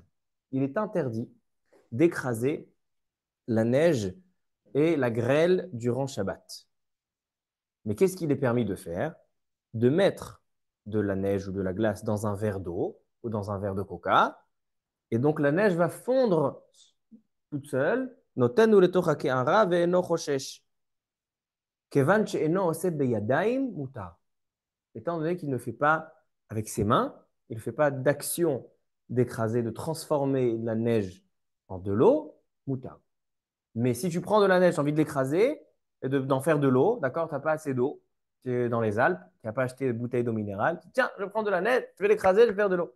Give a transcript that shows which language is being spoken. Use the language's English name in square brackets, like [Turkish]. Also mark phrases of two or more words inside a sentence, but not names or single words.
[French] Il est interdit d'écraser la neige et la grêle durant Shabbat. Mais qu'est-ce qu'il est permis de faire? De mettre de la neige ou de la glace dans un verre d'eau ou dans un verre de coca. Et donc la neige va fondre toute seule. [Hebrew] נותן לתוך הקערה ואינו חושש. כיון שאינו עושה בידים מותר. [French] Étant donné qu'il ne fait pas avec ses mains, il ne fait pas d'action d'écraser, de transformer la neige en de l'eau, mutar. Mais si tu prends de la neige, tu as envie de l'écraser et d'en faire de l'eau, d'accord, tu n'as pas assez d'eau, tu es dans les Alpes, tu n'as pas acheté de bouteille d'eau minérale, tiens, je prends de la neige, je vais l'écraser, je vais faire de l'eau.